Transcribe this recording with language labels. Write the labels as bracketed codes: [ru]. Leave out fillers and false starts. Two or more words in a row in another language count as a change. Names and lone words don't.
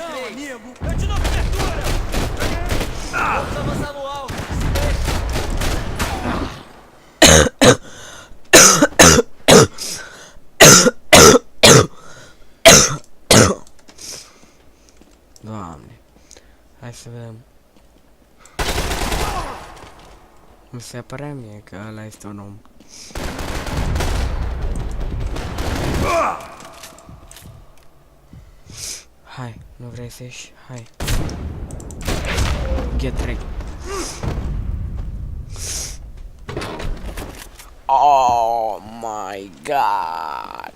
[pt] amigo! Eu te dou cobertura! Vamos avançar no alto. Se mexe. [ro] Doamne. Hai să vedem. Mi se părea mie că ăla este un om. Hai, nu vrei să ieși? Hai. [en] Get ready. Oh my god.